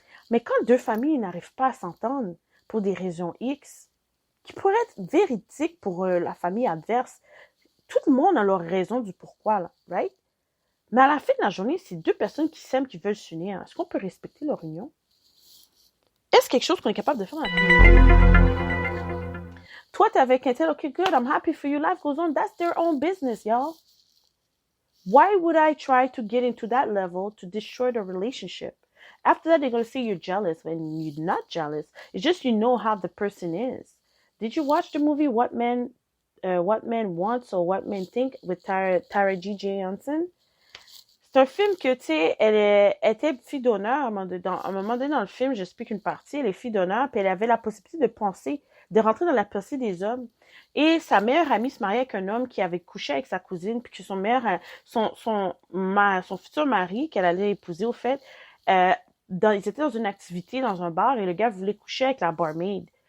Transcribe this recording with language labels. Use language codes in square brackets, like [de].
[fr] Mais quand deux familles n'arrivent pas à s'entendre pour des raisons X, qui pourraient être véridiques pour la famille adverse, tout le monde a leur raison du pourquoi, là, right? Mais à la fin de la journée, c'est deux personnes qui s'aiment, qui veulent s'unir. Est-ce qu'on peut respecter leur union? Est-ce quelque chose qu'on est capable de faire dans la vie? Toi, t'es avec un tel, [en] okay, good, I'm happy for you, life goes on. That's their own business, y'all. Why would I try to get into that level to destroy the relationship? After that, they're going to say you're jealous when you're not jealous. It's just you know how the person is. Did you watch the movie What Men Want or What Men Think with Tara G.J. Johnson? [fr] C'est un film que, tu sais, elle était fille d'honneur à un moment donné dans le film, j'explique une partie, elle est fille d'honneur, puis elle avait la possibilité de penser, de rentrer dans la pensée des hommes. Et sa meilleure amie se mariait avec un homme qui avait couché avec sa cousine, puis que son futur mari, qu'elle allait épouser au fait, ils étaient dans une activité, dans un bar, et le gars voulait coucher avec la barmaid.